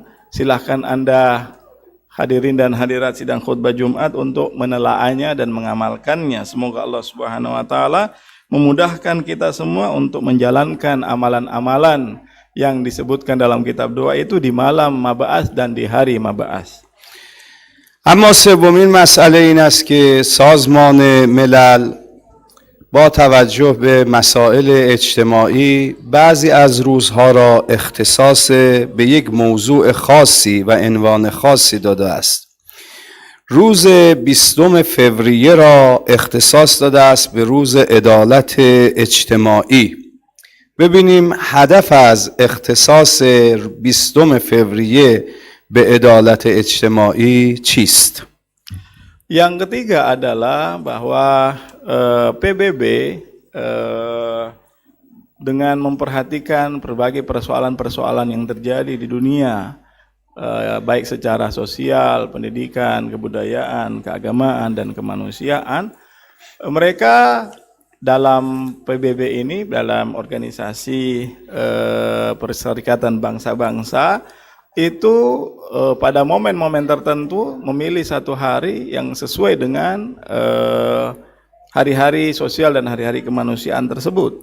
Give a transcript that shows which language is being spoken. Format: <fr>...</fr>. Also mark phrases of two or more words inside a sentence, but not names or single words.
<id>Silahkan Anda hadirin dan hadirat sidang khutbah Jumat untuk menelaahnya dan mengamalkannya. Semoga Allah</id> <ar>سبحانه وتعالى</ar> <id>memudahkan kita semua untuk menjalankan amalan-amalan yang disebutkan dalam kitab doa itu di malam Mab'ats dan di hari Mab'ats.</id> <fa>اما سومین مسئله این است که سازمان ملل با توجه به مسائل اجتماعی بعضی از روزها را اختصاص به یک موضوع خاصی و عنوان خاصی داده است. روز 20 فوریه را اختصاص داده است به روز عدالت اجتماعی. ببینیم هدف از اختصاص 20 فوریه به عدالت اجتماعی چیست؟</fa> <id>Yang ketiga adalah bahwa PBB dengan memperhatikan berbagai persoalan-persoalan yang terjadi di dunia, baik secara sosial, pendidikan, kebudayaan, keagamaan, dan kemanusiaan, mereka dalam PBB ini, dalam organisasi Perserikatan Bangsa-Bangsa, itu pada momen-momen tertentu memilih satu hari yang sesuai dengan hari-hari sosial dan hari-hari kemanusiaan tersebut.</id>